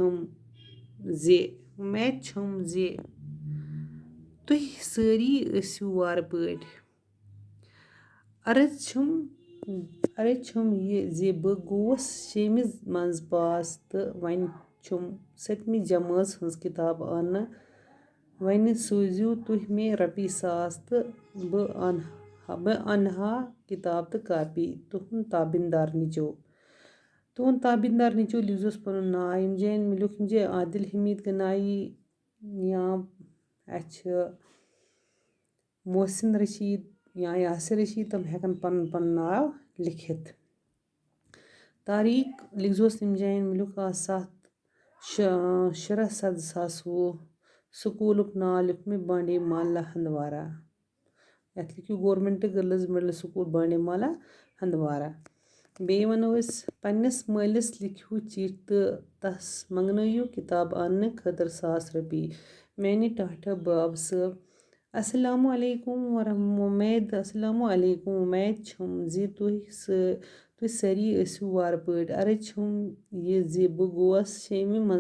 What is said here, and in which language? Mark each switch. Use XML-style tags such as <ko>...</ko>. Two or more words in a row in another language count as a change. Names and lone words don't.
<ks>छम जे तुह सारी ऐसु वार पड़ अर्ज छम ये जे बह गोस 6th मंज पास तो वन छम 7th जमात हंस किताब आन वन सोजियो तुह मे ₹1,000 तो बह अनहा किताब तो कापी तुहन ताबिंदार निचो लिखजोस पनुन नाव यम जान मे लिख यम जाय आदिल हमीद गनाई या मोहसिन रशीद या यासिर रशीद तम हेकन पन नाव लिखित तारीख लिखजोस यम जान मे लिख 7/6/2020 स्कूलुक नाव लिख मे बांडीमाला हंदवारा यथ लिखियो गवर्नमेंट गर्ल्स मिडल स्कूल बांडीमाला हंदवारा बे वनो अस पन्निस मालिस लिखियो चिट्ठी तो तस मंगनयु किताब आनने खतर ₹1,000 मैंने टाठा बाब साहब</ks> <ar>السلام عليكم</ar> <ks>उम्मीद छम जे तुह सारी ऐसु वार पड़ अर्ज छम ये जे बह गोस 6th मंज</ks>